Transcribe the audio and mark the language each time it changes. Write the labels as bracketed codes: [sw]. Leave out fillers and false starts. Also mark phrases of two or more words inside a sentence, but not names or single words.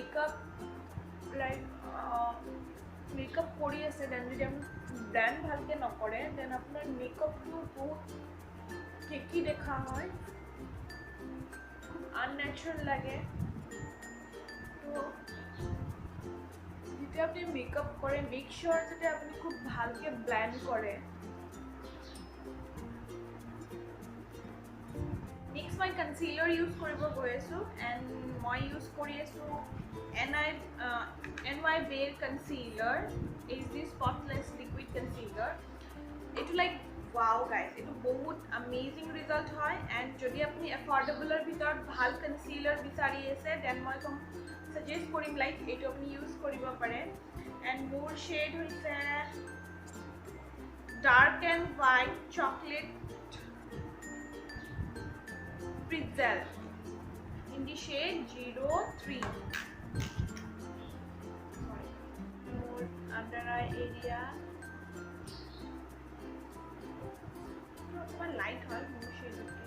[as] মেকআপ কৰি আছে দেন যদি আপুনি ব্লেন্ড ভালকৈ নকৰে দেন আপোনাৰ মেকআপটো বহুত কেকি দেখা হয় আননেচাৰেল লাগে তো যেতিয়া আপনি মেকআপ করে [en] make sure [as] যাতে আপনি খুব ভালকে ব্লেন্ড করে। নেক্সট মই কনসিলাৰ ইউজ কৰিব গৈ আছো এণ্ড মই ইউজ কৰি আছো NY Bare কনসিলাৰ [en] HD spotless liquid concealer [as] এইটো [en] like wow guys [as] এইটো বহুত [en] amazing result [as] হয় এণ্ড যদি আপুনি এফৰ্ডেবলৰ ভিতৰত ভাল কনসিলাৰ বিচাৰি আছে দেন মই সাজেষ্ট কৰিম লাইক এইটো আপুনি ইউজ কৰিব পাৰে এণ্ড মোৰ শেড হৈছে [en] dark and white chocolate Britzel in the shade 03. More under eye area. More light হয় more shade okay.